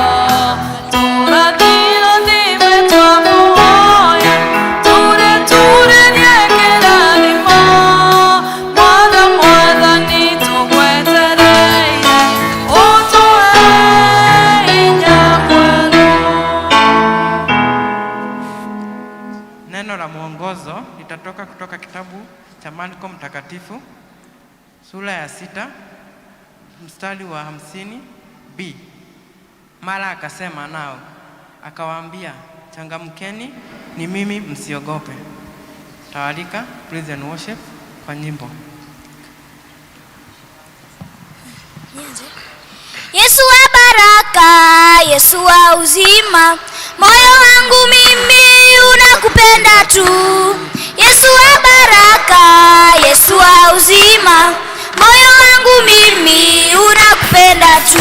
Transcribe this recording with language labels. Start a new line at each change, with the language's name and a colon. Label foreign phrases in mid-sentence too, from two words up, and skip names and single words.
Kikuyu: tũrathime twakũhoya tureturerie kĩrathimo mwathani tũgwetereire utuhe hinya mwerũ.
Swahili: Neno la mwongozo litatoka kutoka kitabu cha Marko Mtakatifu sura ya 6 mstari wa 50b. Mara akasema nao akawaambia, changamkeni, ni mimi, msiogope. Tawalika
English: praise and worship
Swahili: kwa nyimbo. Yesu wa baraka, Yesu wa uzima, moyo wangu mimi unakupenda tu. Yesu wa baraka, Yesu wa uzima, moyo wangu mimi unakupenda tu.